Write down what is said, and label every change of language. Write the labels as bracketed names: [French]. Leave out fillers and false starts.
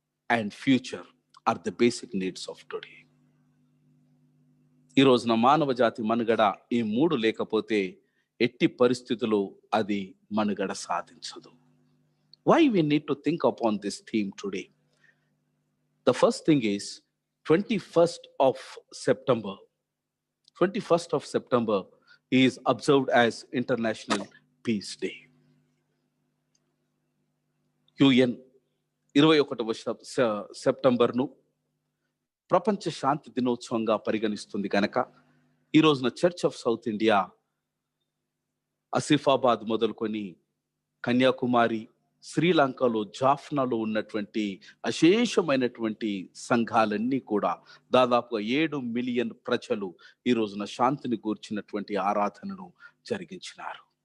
[English] and future are the basic needs of today. [Telugu] ఈ రోజున మానవ జాతి మనుగడ ఈ మూడు లేకపోతే ఎట్టి పరిస్థితుల్లో అది మనుగడ సాధించదు. [English] Why we need to think upon this theme today? The first thing is 21st of September. 21st of September is observed as International Peace Day. [Telugu] UN 21వ సెప్టెంబర్ను ప్రపంచ శాంతి దినోత్సవంగా పరిగణిస్తుంది కనుక ఈ రోజున church of south India Asifabad మొదలుకొని కన్యాకుమారి, శ్రీలంకలో జాఫ్నాలో ఉన్నటువంటి అశేషమైనటువంటి సంఘాలన్నీ కూడా దాదాపుగా 7 మిలియన్ ప్రజలు ఈ రోజున శాంతిని గూర్చినటువంటి ఆరాధనను జరిగించినారు.